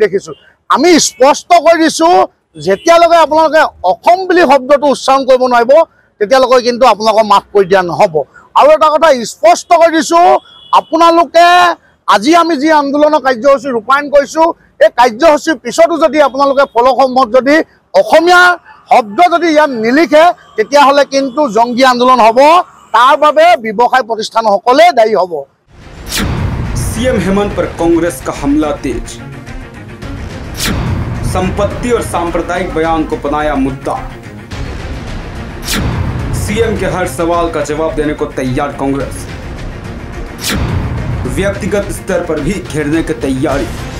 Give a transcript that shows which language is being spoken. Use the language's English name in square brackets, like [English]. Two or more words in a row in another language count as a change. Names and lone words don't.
[Assamese] দেখিছোঁ আমি স্পষ্ট কৈ দিছোঁ যেতিয়ালৈকে আপোনালোকে অসম বুলি শব্দটো উচ্চাৰণ কৰিব নোৱাৰিব তেতিয়ালৈকে কিন্তু আপোনালোকক মাফ কৰি দিয়া নহ'ব আৰু এটা কথা স্পষ্ট কৈ দিছোঁ আপোনালোকে আজি আমি যি আন্দোলনৰ কাৰ্যসূচী ৰূপায়ণ কৰিছোঁ এই কাৰ্যসূচীৰ পিছতো যদি আপোনালোকে ফলকসমূহত যদি অসমীয়া শব্দ যদি ইয়াত নিলিখে তেতিয়াহ'লে কিন্তু জংগী আন্দোলন হ'ব তাৰ বাবে ব্যৱসায় প্ৰতিষ্ঠানসকলে দায়ী হ'ব [Hindi] सीएम हेमंत पर कांग्रेस का हमला तेज संपत्ति और सांप्रदायिक बयान को बनाया मुद्दा सीएम के हर सवाल का जवाब देने को तैयार कांग्रेस व्यक्तिगत स्तर पर भी घेरने की तैयारी